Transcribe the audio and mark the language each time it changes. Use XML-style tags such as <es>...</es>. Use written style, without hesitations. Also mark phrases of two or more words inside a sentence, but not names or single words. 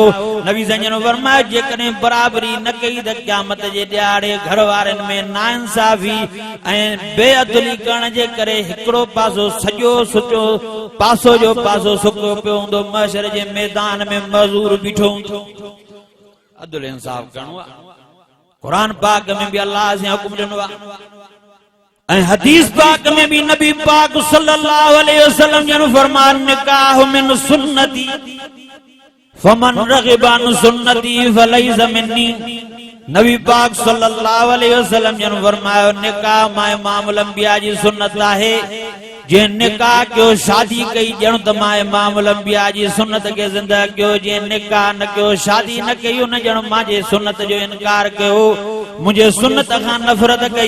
<sd>नबी साईं फरमायो जेकॾहिं बराबरी न कई त क़यामत जे ॾियारे घर वारनि में नाइंसाफ़ी ऐं बेअदली करण जे करे हिकिड़ो पासो सॼो सुठो पासो जो पासो सुको पियो हूंदो, महशर जे मैदान में मज़ूर बीठो हूंदो। अदल इंसाफ करणो आहे। कुरान पाक में भी अल्लाह से हुक्म ॾिनो आहे ऐं हदीस पाक में भी नबी पाक</sd> <ar>صلى الله عليه وسلم</ar> <sd>जन फरमान</sd> <ar>نكاح من سنتي فمن رغب عن سنتي فليس مني.</ar> <sd>नबी पाक</sd> <ar>صلى الله عليه وسلم</ar> <sd>जन फरमायो निकाह मां इमाम अंबिया जी सुन्नत आहे। जे निकाह कयो, शादी कई ॼण त मां इमाम अंबिया जी सुन्नत खे ज़िंदा कयो। जे निकाह न कयो, शादी न कई, उन ॼण मुंहिंजे सुन्नत जो इनकार कयो, मुंहिंजे सुन्नत खां नफ़रत कई।</sd>